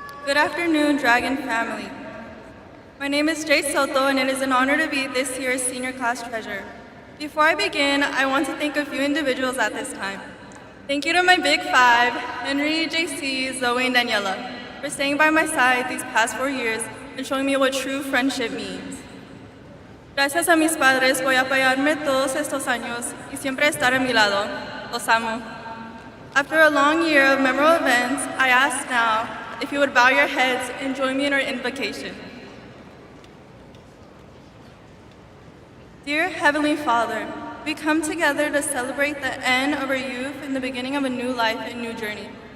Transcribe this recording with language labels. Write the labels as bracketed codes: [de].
[en] Good afternoon, Dragon family. My name is Jay Soto, and it is an honor to be this year's senior class treasurer. Before I begin, I want to thank a few individuals at this time. Thank you to my Big Five, Henry, JC, Zoe, and Daniela, for staying by my side these past 4 years and showing me what true friendship means. [es] Gracias a mis padres por apoyarme todos estos años y siempre estar a mi lado. Los amo. [en] After a long year of memorable events, I ask now if you would bow your heads and join me in our invocation. Dear Heavenly Father, we come together to celebrate the end of our youth and the beginning of a new life and new journey.